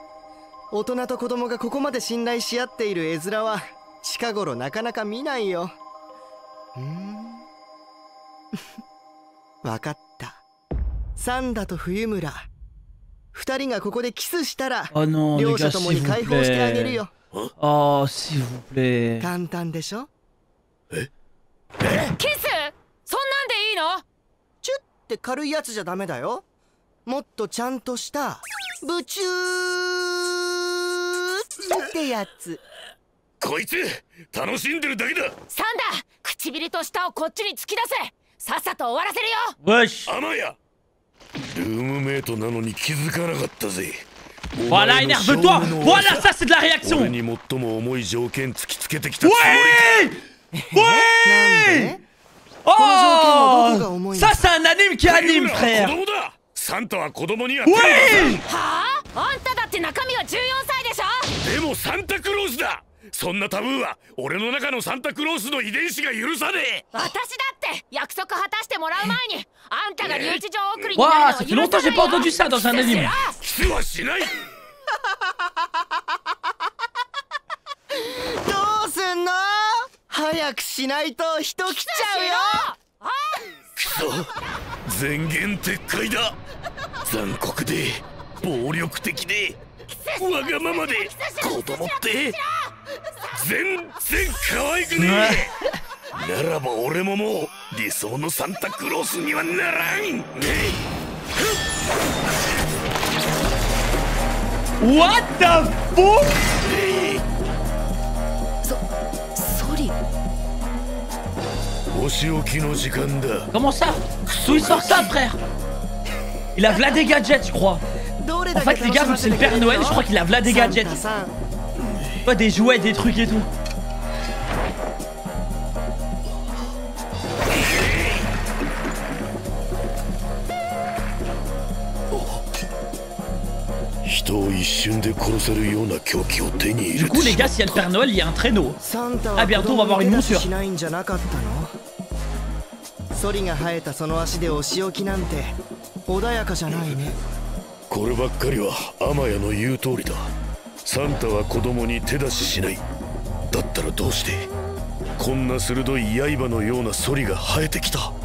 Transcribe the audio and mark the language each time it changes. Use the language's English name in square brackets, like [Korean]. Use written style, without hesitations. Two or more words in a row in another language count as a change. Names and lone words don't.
[Japanese] 大人と子供がここまで信頼し合っている絵面は近頃なかなか見ないよ。わかった。サンダと冬村2人がここでキスしたら、両者ともに解放してあげるよ。 [French] Oh, s'il vous plaît. [Japanese] 簡単でしょ。キス？そんなんでいいの？チュッって軽いやつじゃダメだよ。もっとちゃんとしたブチューってやつ。こいつ楽しんでるだけだ。サンダ、唇と舌をこっちに突き出せ。さっさと終わらせるよよ。し。アマヤ、ルームメイトなのに気づかなかったぜ。 [French] Voilà, énerve-toi. Voilà, ça c'est de la réaction. [Japanese] 俺に最も重い条件突きつけてきたつもりか。 [French] Ouais. Oh, ça c'est un anime qui anime, frère. [Japanese] 子供だ。サンタは子供には。 [French] Ouais. [Japanese] はあ？あんただって中身は14歳でしょ。でもサンタクロースだ。そんなタブーは俺の中のサンタクロースの遺伝子が許さねえ。私だって約束果たしてもらう前にあんたが留置場送りになるのは許さないよ。 [French] Waouh, ça fait longtemps que j'ai pas entendu ça dans un anime. [Japanese] キスはしない。どうすんの？早くしないと人来ちゃうよ。くそ、前言撤回だ。残酷で暴力的でわがままで子供って全然可愛くねえ。ならば俺ももう理想のサンタクロースにはならんね。 [English] What the fuck? [Japanese] ソリ。お仕置きの時間だ。 [French] Comment ça? D'où il sort ça, frère? Il a v'là des gadgets, je crois. En fait, les gars, vu que c'est le Père Noël, je crois qu'il a v'là des gadgets. Pas des jouets, des trucs et tout. Du coup, les gars, s'il y a le Père Noël, il y a un traîneau. Ah, bientôt, on va avoir une monture. [Japanese] ソリが生えたその足でお仕置きなんて穏やかじゃないね。こればっかりはアマヤの言う通りだ。サンタは子供に手出ししない。だったらどうしてこんな鋭い刃のようなソリが生えてきた。